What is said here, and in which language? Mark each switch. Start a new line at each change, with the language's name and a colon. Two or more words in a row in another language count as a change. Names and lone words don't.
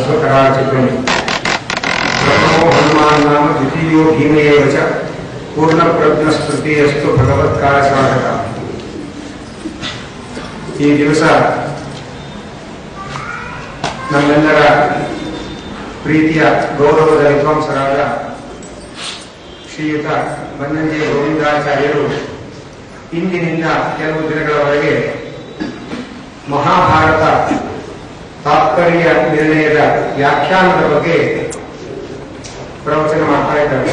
Sanskrit: कदाचित् प्रथमो हनुमान् नाम द्वितीयो भीमेव च पूर्णप्रज्ञस्तृतीयस्तु भगवत्कार्यसाधक.
Kannada: ಈ ದಿವಸ ನಮ್ಮೆಲ್ಲರ ಪ್ರೀತಿಯ ಗೌರವದ ವಿದ್ವಾಂಸರಾದ ಶ್ರೀಯುತ ಬನ್ನಂಜೆ ಗೋವಿಂದಾಚಾರ್ಯರು ಇಂದಿನಿಂದ ಕೆಲವು ದಿನಗಳವರೆಗೆ ಮಹಾಭಾರತ ತಾತ್ಪರ್ಯ ನಿರ್ಣಯದ ವ್ಯಾಖ್ಯಾನದ ಬಗ್ಗೆ ಪ್ರವಚನ ಮಾಡ್ತಾ ಇದ್ದಾರೆ.